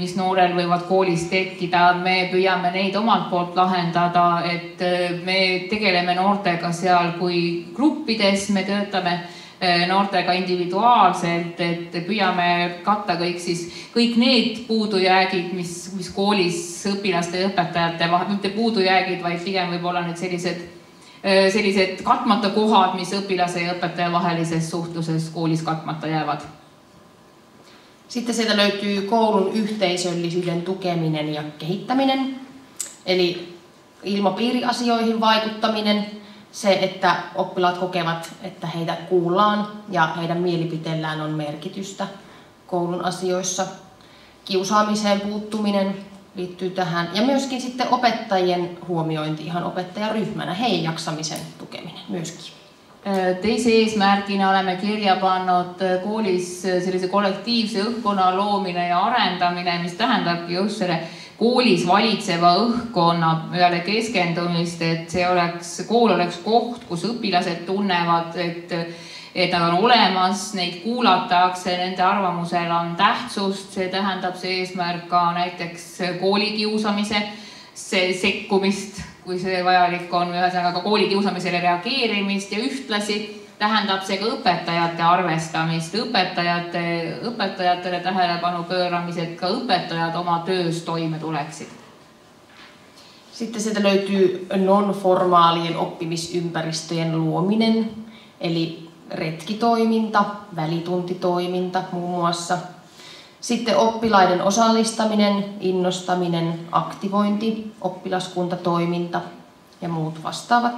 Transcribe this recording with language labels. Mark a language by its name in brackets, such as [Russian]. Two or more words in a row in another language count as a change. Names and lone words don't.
[Estonian] mis noorel võivad koolis tekkida, me püüame neid omalt poolt lahendada, et me tegeleme noortega seal kui gruppides, me töötame noortega individuaalselt, et püüame katta kõik need puudujäägid, mis koolis õpilaste ja õpetajate vahel, mitte puudujäägid, vaid pigem võib-olla need sellised katmata kohad, mis õpilase ja õpetaja vahelises suhtluses koolis katmata jäävad. [Finnish] Sitten sieltä löytyy koulun yhteisöllisyyden tukeminen ja kehittäminen, eli ilmapiiriasioihin vaikuttaminen, se, että oppilaat kokevat, että heitä kuullaan ja heidän mielipiteellään on merkitystä koulun asioissa. Kiusaamiseen puuttuminen liittyy tähän ja myöskin sitten opettajien huomiointi ihan opettajaryhmänä, heidän jaksamisen tukeminen myöskin. [Estonian] Teise eesmärgina oleme kirja pannud koolis sellise kollektiivse õhkkonna loomine ja arendamine, mis tähendabki just selle koolis valitseva õhkkonna peale keskendumist, et kool oleks koht, kus õpilased tunnevad, et nad on olemas, neid kuulatakse, nende arvamusel on tähtsust, see tähendab see eesmärk ka näiteks koolikiusamise sekkumist, kui see vajalik on, ühesõnaga ka koolikiusamisele reageerimist ja ühtlasi tähendab see ka õpetajate arvestamist, õpetajatele tähelepanu pööramised, ka õpetajad oma töös toime tuleksid. [Finnish] Sitten sieltä löytyy non-formaalien oppimisympäristöjen luominen, eli retkitoiminta, välituntitoiminta muun muassa. Sitten oppilaiden osallistaminen, innostaminen, aktivointi, oppilaskuntatoiminta ja muut vastaavat.